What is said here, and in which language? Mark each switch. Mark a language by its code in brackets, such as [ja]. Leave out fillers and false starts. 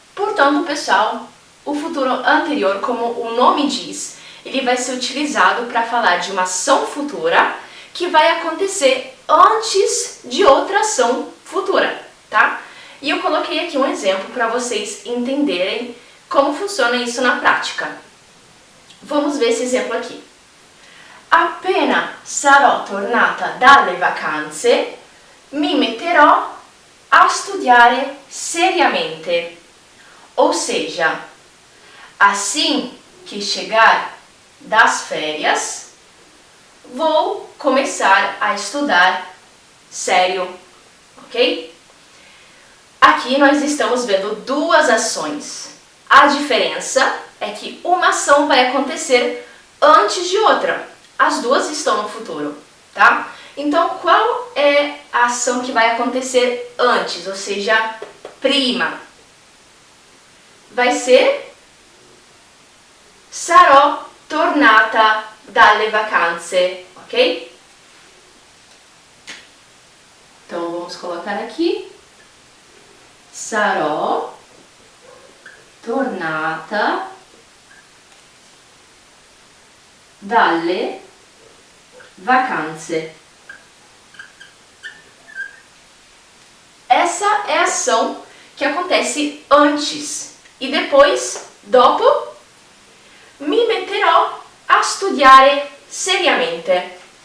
[pt] Portanto, pessoal, o futuro anterior, como o nome diz, ele vai ser utilizado para falar de uma ação futura que vai acontecer antes de outra ação futura, tá? E eu coloquei aqui um exemplo para vocês entenderem como funciona isso na prática. Vamos ver esse exemplo aqui. [it] Appena sarò tornata dalle vacanze, mi metterò a studiare seriamente. [pt] Ou seja, assim que chegar das férias, vou começar a estudar sério, ok? Aqui nós estamos vendo duas ações. A diferença é que uma ação vai acontecer antes de outra. As duas estão no futuro, tá? Então, qual é a ação que vai acontecer antes, ou seja, prima? Vai ser [it] sarò tornata dalle vacanze, [pt] ok? Então, vamos colocar aqui. [it] Sarò tornata dalle vacanze. [pt] Essa é a ação que acontece antes. E depois, dopo, [it] mi metterò a studiare seriamente.